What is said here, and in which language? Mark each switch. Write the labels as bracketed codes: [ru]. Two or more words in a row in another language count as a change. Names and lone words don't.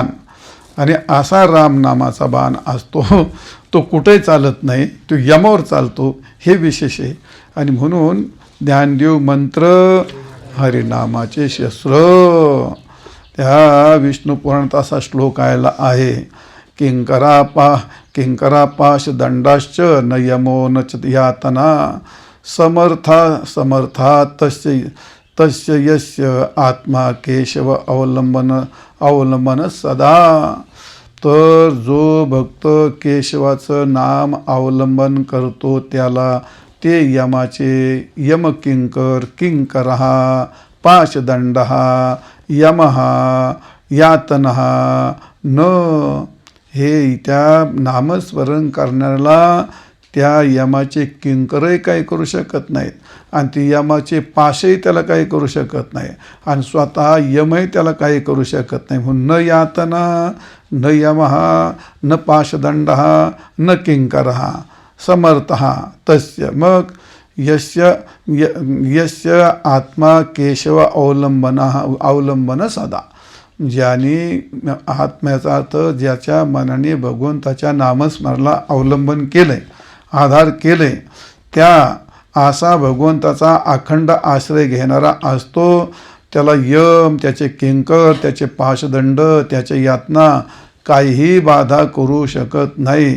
[mr] आणि असा राम नामाचा बाण असतो, तो कुठेही चालत नाही, तो यमावर चालतो, हे विशेष आहे. आणि म्हणून ज्ञानदेव मंत्र हरिनामाचे शस्त्र. त्या विष्णू पुराणात असा श्लोक आलेला आहे, [sa] किंकरा पाश दंडाश्च न यमो न च यातना समर्था तस्य यस्य आत्मा केशव अवलंबन सदा. [mr] तर जो भक्त केशवाचं नाम अवलंबन करतो त्याला ते [sa] किंकरः पाशदंडः यमः यातनः न. [mr] हे त्या नामस्मरण करणाऱ्याला त्या यमाचे किंकरही काही करू शकत नाहीत आणि ते यमाचे पाशही त्याला काही करू शकत नाही आणि स्वतः यमही त्याला काही करू शकत नाही. [sa] म्हणून न यातना न यमः न पाशदंडः न किंकरः समर्थः तस्य. मग यस्य आत्मा केशव अवलंबन सदा. [mr] ज्याने आत्म्याचा अर्थ ज्याच्या मनाने भगवंताच्या नामस्मरणाला अवलंबन केलंय, आधार केले, त्या असा भगवंताचा अखंड आश्रय घेणारा असतो. त्याला यम, त्याचे किंकर, त्याचे पाशदंड, त्याचे यातना काहीही बाधा करू शकत नाही.